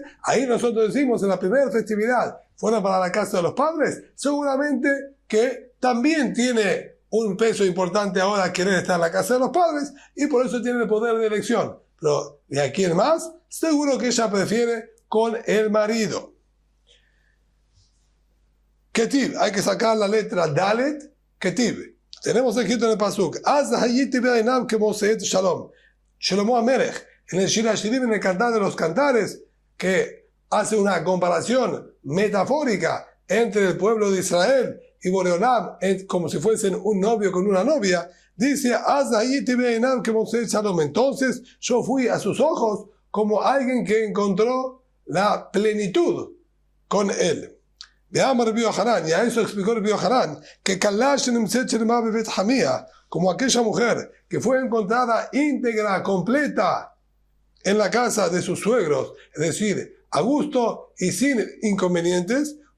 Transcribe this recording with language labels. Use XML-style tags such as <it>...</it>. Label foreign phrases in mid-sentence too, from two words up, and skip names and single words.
<es>Ahí nosotros decimos, en la primera festividad fueron para la casa de los padres, seguramente que también tiene un peso importante ahora querer estar en la casa de los padres, y por eso tiene el poder de elección. Pero de aquí en más, seguro que ella prefiere con el marido. Ketiv, hay que sacar la letra Dalet, Ketiv. Tenemos escrito en el Pasuk:</es> <he>אז הייתי בעיניו כמוצאת שלום.</he> <es>Shlomo Amelech, en el Shir HaShirim, en el Cantar de los Cantares, que hace una comparación metafórica entre el pueblo de Israel y Boreolam, como si fuesen un novio con una novia, dice:</es> <he>אז הייתי בעיניו כמוצאת שלום.</he> <es>Entonces yo fui a sus ojos como alguien que encontró la plenitud con él. Veamos Rabbi Yohanan, y a eso explicó Rabbi Yohanan, que como aquella mujer que fue encontrada íntegra, completa en la casa de sus suegros, es decir, a gusto y sin inconvenientes,</es>